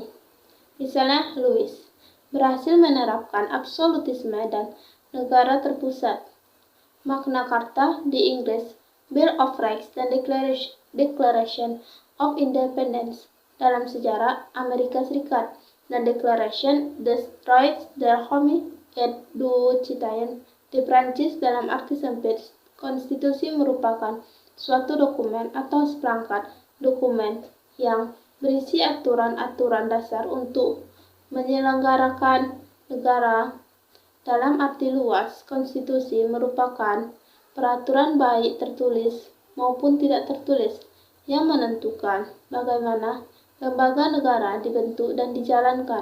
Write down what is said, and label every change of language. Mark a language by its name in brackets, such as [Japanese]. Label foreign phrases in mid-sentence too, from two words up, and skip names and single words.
[Indonesian] Misalnya, Louis berhasil menerapkan absolutisme dan negara terpusat. Magna Carta di Inggris, Bill of Rights dan Declaration of Independence dalam sejarah Amerika Serikat, dan Declaration des Droits de l'Homme et du Citoyen di Prancis. Dalam arti sempit, konstitusi merupakan suatu dokumen atau seperangkat dokumen yang berisi aturan-aturan dasar untuk menyelenggarakan negara. Dalam arti luas, konstitusi merupakan peraturan baik tertulis maupun tidak tertulis yang menentukan bagaimana lembaga negara dibentuk dan dijalankan.